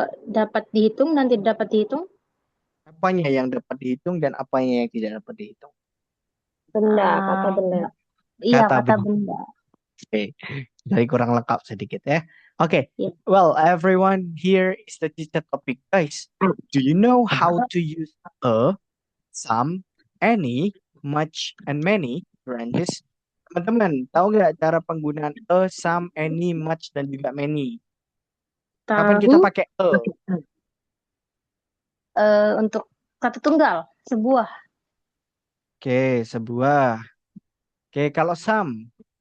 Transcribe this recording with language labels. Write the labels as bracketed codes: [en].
[id] Dapat dihitung dan tidak dapat dihitung. Apanya yang dapat dihitung dan apanya yang tidak dapat dihitung? Benda, kata benda. Iya, Kata kata benda. benda. Oke, dari kurang lengkap sedikit ya. Oke, Yeah. [en] well everyone, here is the teacher topic, guys. Do you know how to use a, some, any, much, and many, Francis? [id] Teman-teman, tahu nggak cara penggunaan a, some, any, much, dan juga many? Kapan kita Tahu pakai a? untuk kata tunggal, sebuah. Oke, sebuah. Oke, kalau some?